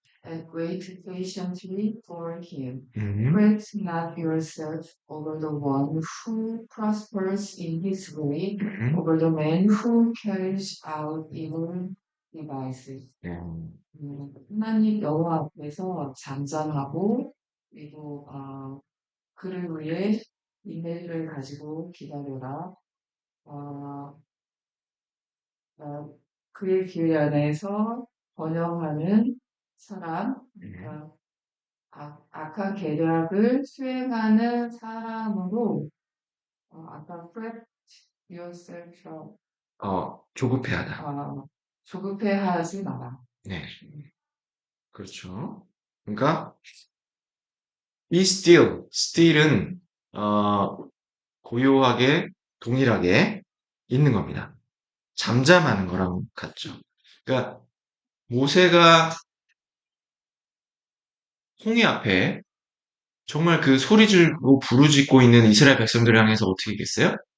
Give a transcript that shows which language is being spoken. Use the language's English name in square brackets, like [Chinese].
[English] and wait patiently for him. 음, Fret not yourself over the one who prospers in his way, over the man who carries out evil devices. [Korean] 하나님 여호와 앞에서 잠잠하고 그리고 그를 위해 인내를 가지고 기다려라. 그의 길 안에서 번영하는 사람, 악한 계략을 수행하는 사람으로 아까 [English] fret yourself [Korean] 조급해하다. 조급해하지 마라. 네, 그렇죠. 그러니까 [English] be still. [Korean] still은 고요하게 동일하게 있는 겁니다. 잠잠하는 거랑 같죠. 그러니까 모세가 홍해 앞에 정말 그 소리 지르고 부르짖고 있는 이스라엘 백성들을 향해서 어떻게 했겠어요?